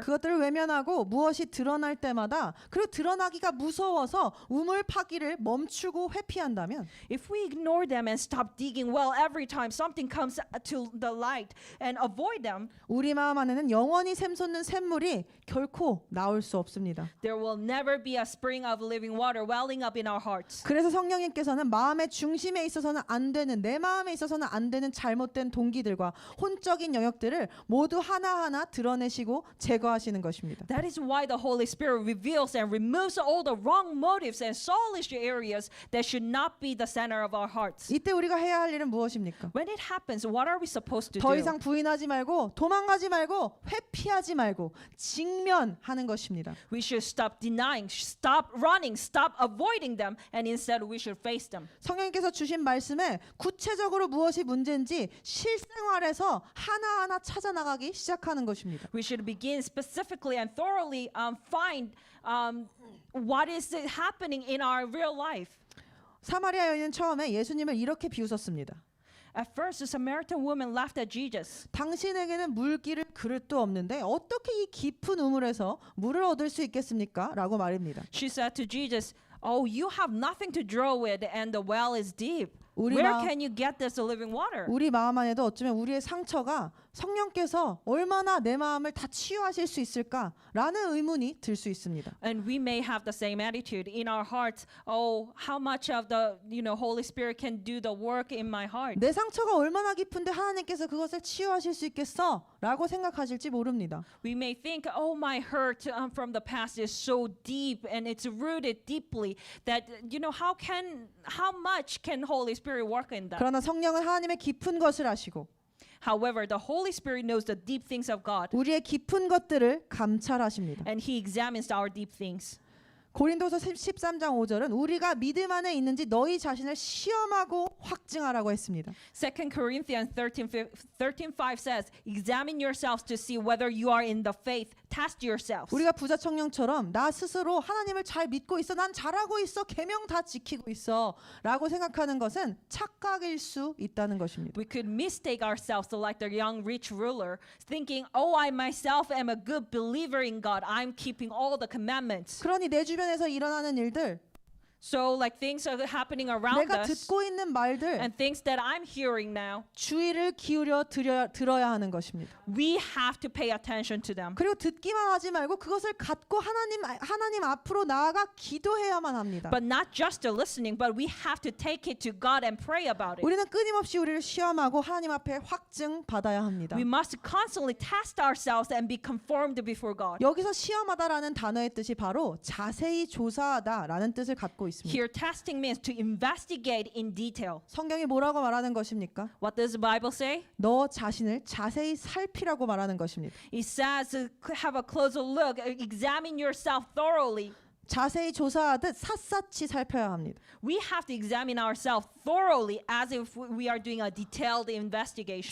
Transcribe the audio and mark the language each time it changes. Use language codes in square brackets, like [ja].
[ko] 그것들을 외면하고 무엇이 드러날 때마다 그리고 드러나기가 무서워서 우물 파기를 멈추고 회피한다면 [en] If we ignore them and stop digging well every time something comes to the light and avoid them, [ko] 우리 마음 안에는 영원히 샘솟는 샘물이 결코 나올 수 없습니다. [en] there will never be a spring of living water welling up in our hearts. [ko] 그래서 성령님께서는 마음의 중심에 있어서는 안 되는, 내 마음에 있어서는 안 되는 잘못된 동기들과 혼적인 영역들을 모두 하나하나 드러내시고 제거하시는 것입니다. [en] That is why the Holy Spirit reveals and removes all the wrong motives and soulish areas that should not be the center of our hearts. [ko] 이때 우리가 해야 할 일은 무엇입니까? [en] When it happens, what are we supposed to [ko] 더 [en] do? [ko] 이상 부인하지 말고 도망가지 말고 회피하지 말고 직면하는 것입니다. [en] We should stop denying, stop running, stop avoiding them, and instead we should face them. [ko] 성령님께서 주신 말씀에 구체적으로 무엇이 문제인지 실생활에서 하나하나 찾아 나가기 시작하는 것입니다. [en] We should begin specifically and thoroughly find what is happening in our real life. [ko] 사마리아 여인은 처음에 예수님을 이렇게 비웃었습니다. [en] At first, the Samaritan woman laughed at Jesus. [ko] 당신에게는 물기를 그릇도 없는데 어떻게 이 깊은 우물에서 물을 얻을 수 있겠습니까? 라고 말입니다. [en] She said to Jesus, "Oh, you have nothing to draw with, and the well is deep. [ko] 우리 [en] Where [ko] 마음- [en] can you get this living water?" [ko] 우리 마음 안에도 어쩌면 우리의 상처가 성령께서 얼마나 내 마음을 다 치유하실 수 있을까라는 의문이 들 수 있습니다. [en] And we may have the same attitude in our hearts. Oh, how much of the Holy Spirit can do the work in my heart? [ko] 내 상처가 얼마나 깊은데 하나님께서 그것을 치유하실 수 있겠어? 라고 생각하실지 모릅니다. [en] We may think, oh, my hurt from the past is so deep and it's rooted deeply that how much can Holy Spirit work in that? [ko] 그러나 성령은 하나님의 깊은 것을 아시고 [en] However, the Holy Spirit knows the deep things of God, [ko] 우리의 깊은 것들을 감찰하십니다. [en] and He examines our deep things. [ko] 고린도서 13장 5절은 우리가 믿음 안에 있는지 너희 자신을 시험하고 확증하라고 했습니다. [en] 2 Corinthians 13:5 says, "Examine yourselves to see whether you are in the faith. Test yourselves." [ko] 우리가 부자 청년처럼 나 스스로 하나님을 잘 믿고 있어, 난 잘하고 있어, 계명 다 지키고 있어 라고 생각하는 것은 착각일 수 있다는 것입니다. [en] We could mistake ourselves like the young rich ruler, thinking, "Oh, I myself am a good believer in God. I'm keeping all the commandments." [ko] 그러니 내 주변에서 일어나는 일들, [en] So like things are happening around [ko] 내가 [en] us [ko] 듣고 있는 말들 [en] and things that I'm hearing now, [ko] 주의를 기울여 들어야 하는 것입니다. [en] we have to pay attention to them. [ko] 그리고 듣기만 하지 말고 그것을 갖고 하나님 앞으로 나아가 기도해야만 합니다. [en] But not just listening, but we have to take it to God and pray about it. [ko] 우리는 끊임없이 우리를 시험하고 하나님 앞에 확증 받아야 합니다. [en] We must constantly test ourselves and be conformed before God. [ko] 여기서 시험하다라는 단어의 뜻이 바로 자세히 조사하다라는 뜻을 갖고 있습니다. [en] Here, testing means to investigate in detail. [ko] 성경이 뭐라고 말하는 것입니까? [en] What does the Bible say? [ko] 너 자신을 자세히 살피라고 말하는 것입니다. [en] It says, have a closer look, examine yourself thoroughly. [ko] 자세히 조사하듯 샅샅이 살펴야 합니다. [en] We have to examine ourselves thoroughly as if we are doing a detailed investigation.